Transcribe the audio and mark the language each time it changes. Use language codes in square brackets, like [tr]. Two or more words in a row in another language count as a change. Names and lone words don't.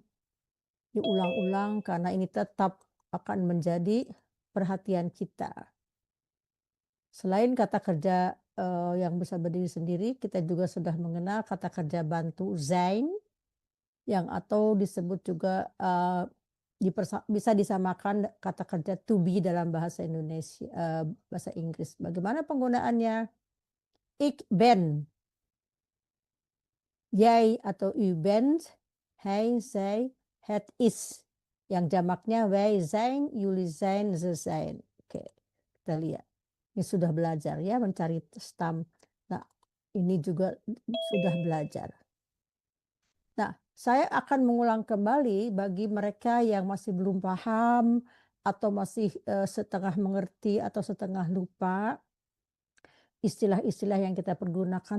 [id] Diulang-ulang karena ini tetap akan menjadi perhatian kita. Selain kata kerja yang bisa berdiri sendiri, kita juga sudah mengenal kata kerja bantu zijn, yang atau disebut juga bisa disamakan kata kerja [en] to be [id] dalam bahasa Indonesia, bahasa Inggris. Bagaimana penggunaannya? [nl] Ik ben, jij atau u bent, hij, zij, het is. [id] Yang jamaknya [nl] wij zijn, jullie zijn, ze zijn. [id] Oke, kita lihat. Ini sudah belajar ya mencari stam. Nah, ini juga sudah belajar. Nah, saya akan mengulang kembali bagi mereka yang masih belum paham atau masih setengah mengerti atau setengah lupa istilah-istilah yang kita pergunakan.